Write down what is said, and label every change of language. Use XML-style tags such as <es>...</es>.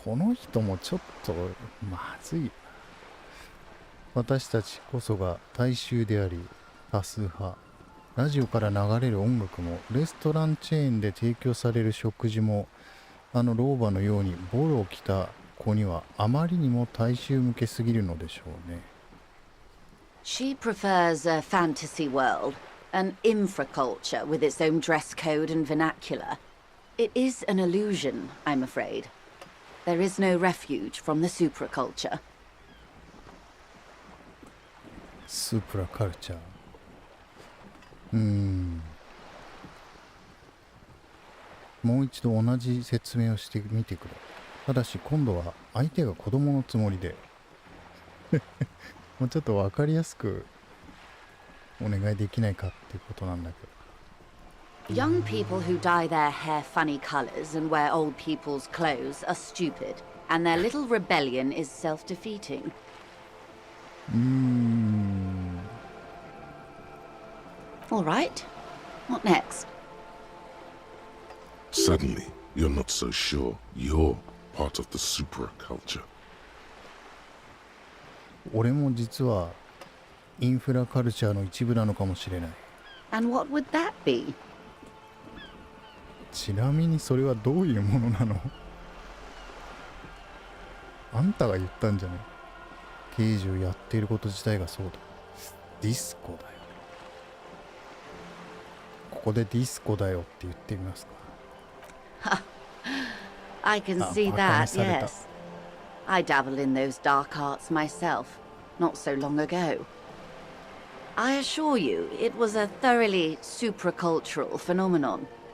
<ja>この人もちょっとまずいよな。私たちこそが大衆であり多数派。ラジオから流れる音楽もレストランチェーンで提供される食事もあの老婆のようにボロを着た子にはあまりにも大衆向けすぎるのでしょうね。</ja> <en>She prefers a fantasy world, an infraculture with its own dress code and vernacular. It is an illusion, I'm afraid. There is no refuge from the supraculture.</en> <ja>スープラカルチャー。もう一度同じ説明をしてみてくれ。ただし今度は相手が子供のつもりでもうちょっと分かりやすくお願いできないかっていうことなんだけど。</ja> <en>Young people who dye their hair funny colors and wear old people's clothes are stupid, and their little rebellion is self-defeating. All right. What next? Suddenly, you're not so sure you're part of the supraculture.</en> <ja>俺も実はインフラカルチャーの一部なのかもしれない。</ja> <en>And what would that be?</en> <ja>ちなみにそれはどういうものなの？あんたが言ったんじゃない？刑事をやっていること自体がそうだ。ディスコだよ。ここでディスコだよって言ってみますか。</ja> <en>I can see that, yes. I dabbled in those dark arts myself, not so long ago. I assure you, it was a thoroughly supracultural phenomenon.</en>